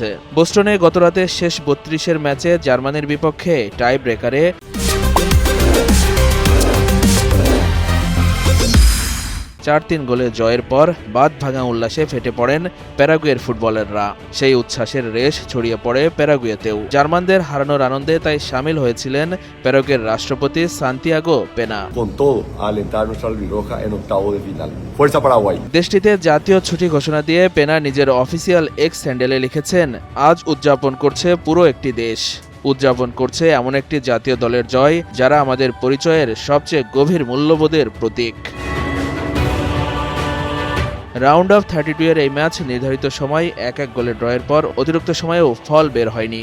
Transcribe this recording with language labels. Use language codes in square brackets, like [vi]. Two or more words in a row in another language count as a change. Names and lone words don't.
[bn] বোস্টনে গতরাতে শেষ 32-এর ম্যাচে জার্মানির বিপক্ষে [en] tie breaker [bn] 4-3 গোলে জয়ের পর বাঁধভাঙা উল্লাসে ফেটে পড়েন প্যারাগুয়ের ফুটবলাররা। সেই উচ্ছ্বাসের রেশ ছড়িয়ে পড়ে প্যারাগুয়েতেও। জার্মানদের হারানোর আনন্দে তাই সামিল হয়েছিলেন প্যারাগুয়ের রাষ্ট্রপতি সান্তিয়াগো পেনা। [es] Con todo, a alentar a nuestra albirroja en octavos de final. Fuerza Paraguay. [bn] দেশটিতে জাতীয় ছুটি ঘোষণা দিয়ে পেনা নিজের [en] official X handle [bn] লিখেছেন, আজ উদযাপন করছে পুরো একটি দেশ। উদযাপন করছে এমন একটি জাতীয় দলের জয় যারা আমাদের পরিচয়ের সবচেয়ে গভীর মূল্যবোধের প্রতীক। [en] round of 32 [bn] এর এই ম্যাচ নির্ধারিত সময় 1-1 গোলে ড্রয়ের পর অতিরিক্ত সময়েও ফল বের হয়নি।